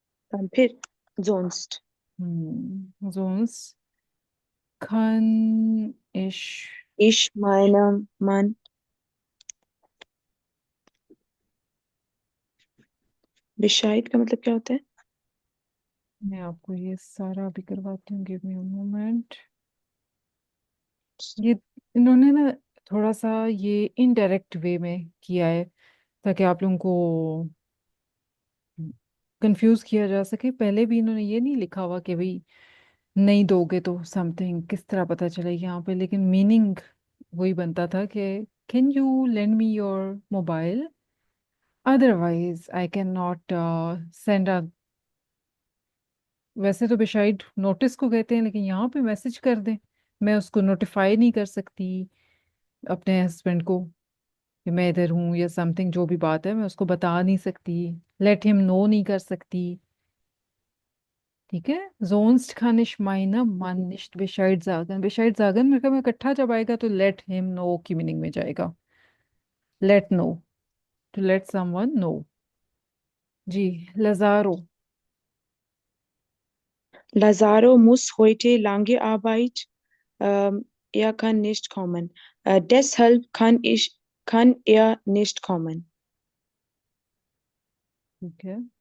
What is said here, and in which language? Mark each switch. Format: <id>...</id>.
<de>dann फिर sonst Sonst kann ich। ich meinem Mann Bescheid</de> <hi>का मतलब क्या होता है? मैं आपको ये सारा भी करवाती हूँ,</hi> <en>Give me moment.</en> <hi>ये इन्होंने ना थोड़ा सा ये इनडायरेक्ट वे में किया है ताकि आप लोगों को कंफ्यूज किया जा सके। पहले भी इन्होंने ये नहीं लिखा हुआ कि भाई नहीं दोगे तो समथिंग किस तरह पता चलेगी यहाँ पे, लेकिन मीनिंग वही बनता था कि</hi> <en>Can you lend me your mobile, otherwise I can not send a.</en> <hi>वैसे तो बिशाइड नोटिस को कहते हैं, लेकिन यहाँ पे मैसेज कर दें, मैं उसको नोटिफाई नहीं कर सकती अपने हस्बैंड को कि मैं इधर हूँ या समथिंग, जो भी बात है मैं उसको बता नहीं सकती,</hi> <en>let him know</en> <hi>नहीं कर सकती। ठीक है।</hi> <de>sonst kann ich meinem Mann nicht Bescheid sagen। Bescheid sagen</de> <hi>मेरे ख्याल में इकट्ठा जब आएगा तो</hi> <en>let him know</en> <hi>की मीनिंग में जाएगा।</hi> <en>let know, to let someone know।</en> <hi>Ji. Lazaro.</hi> <de>Lazaro muss heute lange Arbeit, er kann nicht kommen। deshalb kann er nicht kommen।</de> <hi>ठीक है।</hi>